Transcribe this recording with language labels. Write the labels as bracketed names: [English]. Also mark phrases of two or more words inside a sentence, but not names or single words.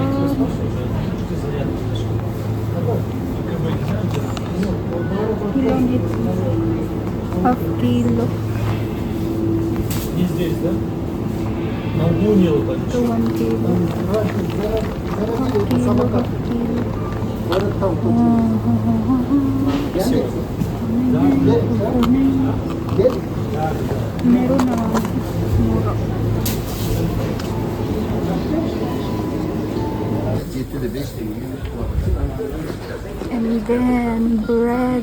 [Filipino] ilan ito? [English] Half kilo. [Russian] Не здесь, да? На углу не вот так. [English] Ito 1 kilo. Half kilo, half kilo. [Russian] Спасибо. [Filipino] Meron na mura. [English] And then bread.